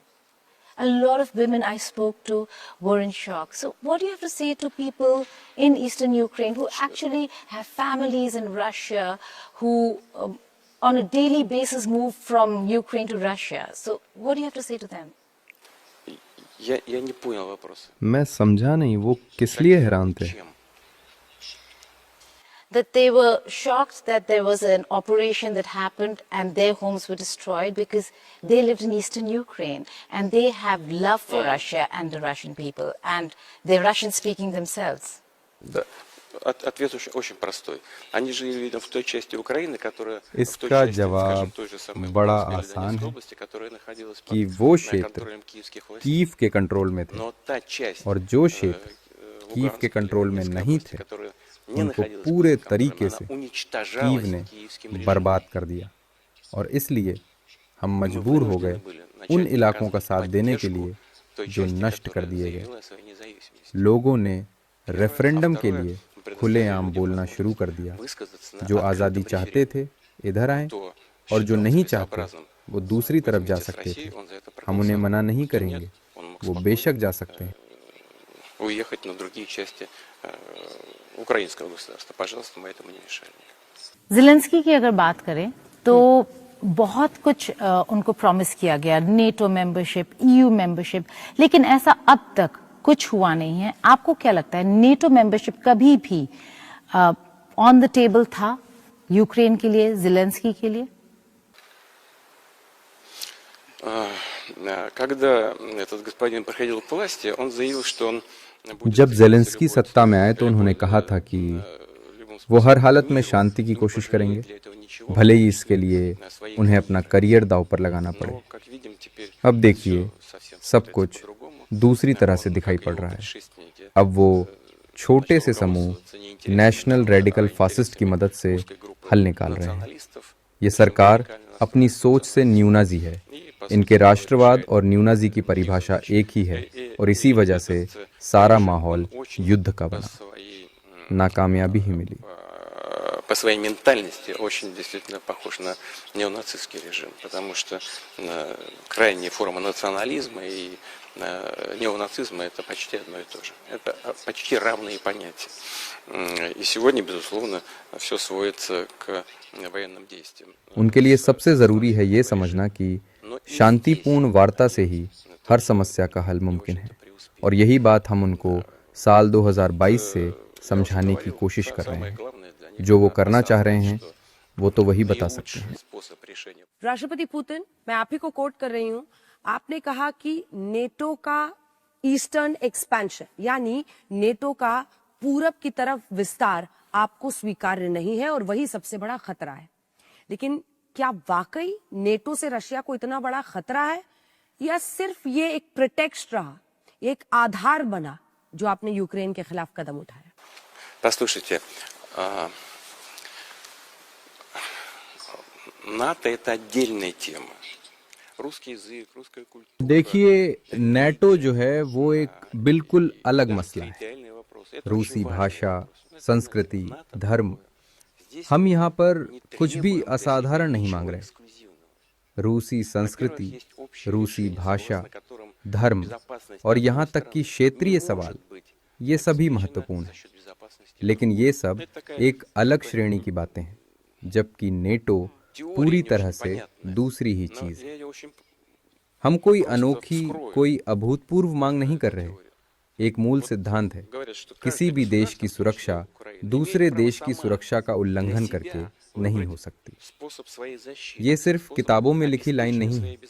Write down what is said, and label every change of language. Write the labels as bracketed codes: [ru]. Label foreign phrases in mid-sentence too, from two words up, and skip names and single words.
[en] A lot of women I spoke to were in shock. So what do you have to say to people in eastern Ukraine who actually have families in Russia, who on a daily basis move from Ukraine to Russia? So what do you have to say to them? [ru] Я не понял вопрос. [hi] मैं समझा नहीं वो किस लिए हैरान थे। [ru] Чем? [en] That they were shocked that there was an operation that happened and their homes were destroyed because they lived in eastern Ukraine and they have love for Russia and the Russian people, and they're Russian speaking themselves. [ru] Да. Ответ очень простой. Они жили, видимо, в той части Украины, которая в той [hi] इसका [ru] части, [hi] जवाब [ru] скажем, той же самой [hi] बड़ा [ru] Луганской или [hi] आसान [ru] Донецкой [hi] है [ru] области, которая находилась [hi] कि [ru] под [hi] वो क्षेत्र [ru] контролем киевских властей. [hi] कीव के कंट्रोल में थे, [ru] Но та часть [hi] और जो क्षेत्र कीव के [ru] Луганской или [hi] कंट्रोल में [ru] Донецкой [hi] नहीं [ru] области, [hi] थे [ru] которая не [hi] उनको [ru] находилась [hi] पूरे [ru] под контролем, [hi] तरीके [ru] она [hi] से [ru] уничтожалась [hi] कीव ने [ru] киевским режимом. [hi] बर्बाद कर दिया। और इसलिए हम [ru] Мы [hi] मजबूर हो [ru] вынуждены [hi] गए [ru] были [hi] उन [ru] начать [hi] इलाकों का [ru] оказывать [hi] साथ देने के [ru] поддержку [hi] लिए [ru] той [hi] जो [ru] части, [hi] नष्ट कर [ru] которая [hi] दिए गए। [ru] заявила о своей независимости. [hi] लोगों ने रेफरेंडम के [ru] второе, [hi] लिए [ru] предоставили [hi] खुलेआम [ru] людям [hi] बोलना [ru] возможность [hi] शुरू कर दिया। [ru] высказаться на [hi] जो [ru] открытом [hi] आज़ादी चाहते [ru] референдуме. [hi] थे इधर आएं, [ru] Кто [hi] और जो [ru] считал [hi] नहीं चाहते [ru] целесообразным [hi] वो दूसरी तरफ जा [ru] выйти с [hi] सकते थे। [ru] России, он за это [hi] हम उन्हें [ru] проголосовал. [hi] मना नहीं [ru] Кто [hi] करेंगे, [ru] нет, он мог [hi] वो [ru] спокойно [hi] बेशक जा सकते हैं। [ru] уехать на другие части украинского государства. Пожалуйста, мы этому не мешали. [hi] ज़ेलेंस्की की अगर बात करें तो बहुत कुछ उनको प्रॉमिस किया गया, [en] NATO membership, EU membership, [hi] लेकिन ऐसा अब तक कुछ हुआ नहीं है। आपको क्या लगता है, [en] NATO membership [hi] कभी भी [en] on the table [hi] था यूक्रेन के लिए, ज़ेलेंस्की के लिए? [ru] Когда этот господин приходил к власти, он заявил, что он будет [hi] जब [ru] добиваться [hi] जेलेंस्की [ru] любой [hi] सत्ता में [ru] ценой, [hi] आए तो उन्होंने [ru] любой, [hi] कहा था कि [ru] в любом [hi] वो हर [ru] способе [hi] हालत में [ru] миру, [hi] शांति की [ru] не [hi] कोशिश [ru] пожалеет [hi] करेंगे, [ru] для этого ничего, [hi] भले [ru] в [hi] ही [ru] том [hi] इसके [ru] числе [hi] लिए [ru] своей [hi] उन्हें [ru] жизни. [hi] अपना करियर दांव पर लगाना पड़े। [ru] Но, как видим, теперь [hi] अब देखिए [ru] всё совсем [hi] सब [ru] смотрится [hi] कुछ [ru] по-другому. [hi] दूसरी तरह [ru] Он, [hi] से दिखाई [ru] как и [hi] पड़ [ru] его [hi] रहा है। [ru] предшественники, [hi] अब वो छोटे [ru] начал [hi] से समूह [ru] руководствоваться не интересами [hi] नेशनल [ru] народа, [hi] रेडिकल [ru] а [hi] फासिस्ट की [ru] интересами [hi] मदद से [ru] узкой группы [hi] हल निकाल रहे हैं। [ru] националистов, [hi] ये [ru] причем [hi] सरकार [ru] радикально [hi] अपनी [ru] настроенных [hi] सोच से [ru] националистов. [hi] न्यूनाजी है। [ru] И, по [hi] इनके [ru] сути, [hi] राष्ट्रवाद [ru] решает [hi] और न्यूनाजी की [ru] две [hi] परिभाषा [ru] задачи. [hi] एक ही है, [ru] И [hi] और इसी वजह से [ru] этот [hi] सारा [ru] режим, [hi] माहौल [ru] он очень [hi] युद्ध का [ru] по [hi] बना। [ru] своей [hi] नाकामयाबी ही मिली। [ru] по своей ментальности очень действительно похож на неонацистский режим, потому что крайняя форма национализма и неонацизма это почти одно и то же. Это почти равные понятия. И сегодня, безусловно, все сводится к военным действиям. [hi] उनके लिए सबसे ज़रूरी है ये समझना कि शांतिपूर्ण वार्ता से ही हर समस्या का हल मुमकिन है, और यही बात हम उनको साल 2022 से समझाने की कोशिश कर रहे हैं। जो वो करना चाह रहे हैं वो तो वही बता सकते हैं। राष्ट्रपति पुतिन, मैं आप ही को कोट कर रही हूं, आपने कहा कि नेटो का [en] eastern expansion [hi] यानी नेटो का पूरब की तरफ विस्तार आपको स्वीकार्य नहीं है और वही सबसे बड़ा खतरा है। लेकिन क्या वाकई नेटो से रशिया को इतना बड़ा खतरा है, या सिर्फ ये एक प्रिटेक्स्ट रहा, एक आधार बना जो आपने यूक्रेन के खिलाफ कदम उठाया? [ru] Послушайте, НАТО это отдельная тема. Русский язык, русская культура. [hi] देखिए, नेटो जो है वो एक बिल्कुल अलग मसला है। [ru] Территориальный вопрос. Это [hi] रूसी [ru] очень важный [hi] भाषा, [ru] вопрос. [hi] संस्कृति, [ru] НАТО [hi] धर्म, [ru] здесь [hi] हम यहाँ पर [ru] не [hi] कुछ भी [ru] требуем для [hi] असाधारण [ru] себя [hi] नहीं [ru] ничего [hi] मांग रहे। [ru] эксклюзивного. [hi] रूसी [ru] Во-первых, [hi] संस्कृति, [ru] есть общее [hi] रूसी [ru] решение, [hi] भाषा, [ru] согласно которым [hi] धर्म [ru] безопасность [hi] और [ru] одной [hi] यहाँ तक [ru] страны [hi] कि [ru] не [hi] क्षेत्रीय [ru] может [hi] सवाल, [ru] быть [hi] ये सभी [ru] обеспечена [hi] महत्वपूर्ण [ru] за [hi] हैं। [ru] счет безопасности [hi] लेकिन [ru] других. [hi] ये सब [ru] Это такая [hi] एक अलग श्रेणी की बातें हैं, जबकि नेटो [ru] теория [hi] पूरी [ru] не [hi] तरह [ru] очень [hi] से [ru] понятная, [hi] दूसरी ही [ru] но [hi] चीज है। [ru] я ее очень [hi] हम कोई [ru] просто [hi] अनोखी, [ru] вскрою [hi] कोई अभूतपूर्व मांग नहीं कर रहे। [ru] теорию. [hi] एक मूल [ru] Вот [hi] सिद्धांत है, [ru] говорят, что [hi] किसी [ru] каждое [hi] भी देश की [ru] государство, в том числе [hi] सुरक्षा [ru] Украина, [hi] दूसरे [ru] имеет право [hi] देश की [ru] сама [hi] सुरक्षा का [ru] для [hi] उल्लंघन [ru] себя [hi] करके नहीं हो [ru] выбрать [hi] सकती। [ru] способ своей защиты, [hi] ये सिर्फ [ru] способ [hi] किताबों में लिखी लाइन [ru] обеспечения [hi] नहीं [ru] своей [hi] है।